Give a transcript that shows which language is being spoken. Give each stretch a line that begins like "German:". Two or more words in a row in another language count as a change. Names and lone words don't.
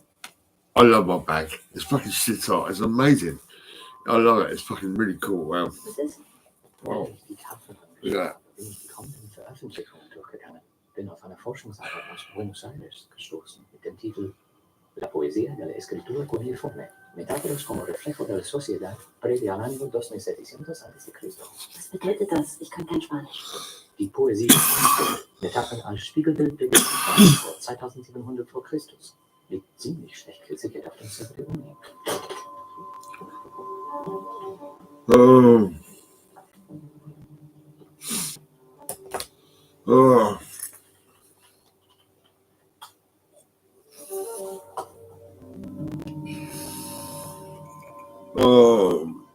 English: I love my bag. It's fucking shit hot. It's amazing. I love it. It's fucking really cool. Wow. Wow.
German: Die Tafel
English: Look at that.
German: bin ich die kommenden Veröffentlichungen durchgegangen. Bin auf eine Forschungsarbeit aus Buenos Aires gestoßen mit dem Titel La poesía de la escritura cuneiforme, metáforas como reflejo de la sociedad previa al año 2700 a.C. Was bedeutet das? Ich kann kein Spanisch. Die Poesie, Metaphern als Spiegelbild der Geschichte vor 2700 vor Christus, liegt ziemlich schlecht gesichert auf dem Server der Uni. Oh. Oh. Oh.